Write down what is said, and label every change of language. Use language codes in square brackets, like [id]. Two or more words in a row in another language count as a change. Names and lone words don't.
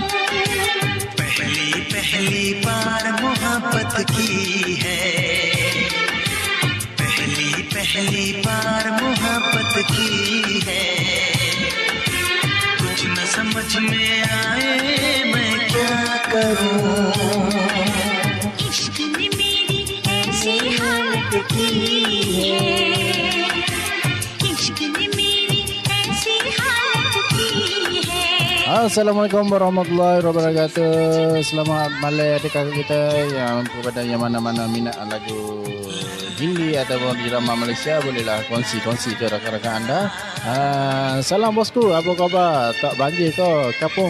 [hi] पहली पहली बार मोहब्बत की है, पहली पहली बार मोहब्बत की है, कुछ न समझ में आए मैं क्या करूं। इश्क ने मेरी ऐसी हालत की है, इश्क ने मेरी ऐसी [ar] السلام عليكم ورحمة الله وبركاته. [ms] Selamat malam adik-adik kita yang kepada yang mana-mana minat lagu Hindi ataupun drama Malaysia, bolehlah kongsi ke rakan-rakan anda. Salam bosku, apa khabar? Tak banjir ke Kapung?